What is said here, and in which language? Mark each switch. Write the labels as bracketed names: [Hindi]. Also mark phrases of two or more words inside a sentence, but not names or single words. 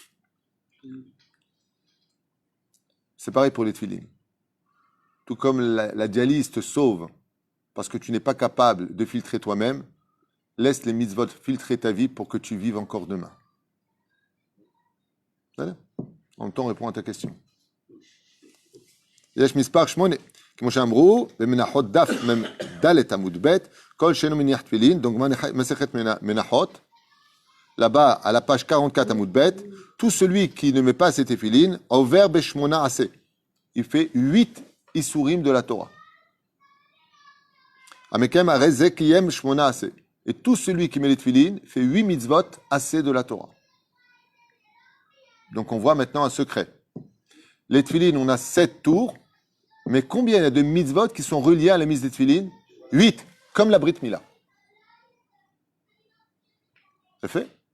[French] C'est pareil pour les tefilines. Tout comme la dialyse te sauve parce que tu n'es pas capable de filtrer toi-même, laisse les mitzvot filtrer ta vie pour que tu vives encore demain. En même temps, on répond à ta question. [Hebrew] יש מספר 8, כמו שאמרו, במנחות דף ד' עמוד ב', כל שאינו מניח תפילין, donc מסכת מנחות, [French] là-bas, à la page 44 [Hebrew] עמוד ב', [French] tout celui qui ne met pas ses tefilines, [Hebrew] עובר בשמונה עשה. [French] Il fait 8 isurim de la Torah. [Hebrew] המקיים הרי זה קיים שמונה עשה. [French] Et tout celui qui met les tefilines fait 8 mitzvot assez de la Torah. Donc on voit maintenant un secret. Les tefilines, on a 7 tours, mais combien il y a de mitzvot qui sont reliés à la mise des tefilines? 8, comme la [Hebrew] ברית מילה. [French] C'est fait?